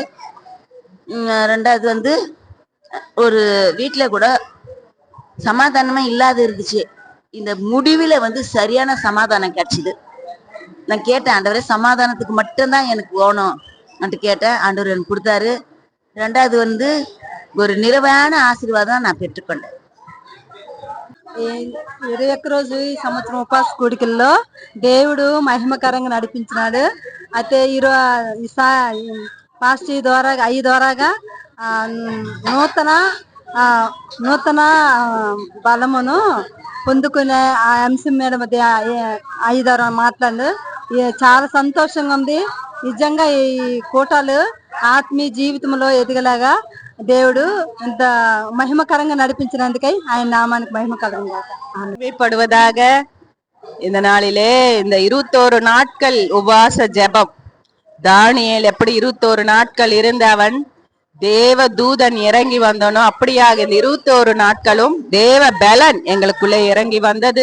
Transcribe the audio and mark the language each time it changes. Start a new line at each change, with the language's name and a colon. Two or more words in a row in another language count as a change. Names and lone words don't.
Tamil: ரெண்டாவது ஒரு வீட்டுல கூட சமாதானமா இல்லாத இருந்துச்சு. இந்த முடிவுல சரியான சமாதானம் கிடைச்சிது. நான் கேட்டேன், ஆண்டவரே சமாதானத்துக்கு மட்டும்தான் எனக்கு வேணும் அப்படின்ட்டு கேட்டேன். ஆண்டவர் எனக்கு கொடுத்தாரு. ரெண்டாவது ஒரு நிறைவான ஆசீர்வாதம் நான் பெற்றுக்கொண்டேன்.
Telugu: 21 రోజు ఈ సంవత్సరం ఉపాస కూడికల్లో దేవుడు మహిమకరంగా నడిపించినాడు. అయితే పాస్ట్ ఈ ద్వారాగా నూతన బలమును పొందుకునే ఆ అంశం మీద ఈ ద్వారా మాట్లాడు. చాలా సంతోషంగా ఉంది. నిజంగా ఈ కూటాలు ఆత్మీయ జీవితంలో ఎదిగలాగా దేవుడు ఇంత మహిమకరంగా నడిపించినందుకై ఆయన నామానికి మహిమకరంగా
Tamil: படுவதாக. இந்த நாளிலே இந்த 21 நாட்கள் உபவாச ஜெபம், தானியேல் எப்படி 21 நாட்கள் இருந்தவன் தேவ தூதன் இறங்கி வந்தனோ அப்படியாக இந்த 21 நாட்களும் தேவ பலன் எங்களுக்குள்ளே இறங்கி வந்தது.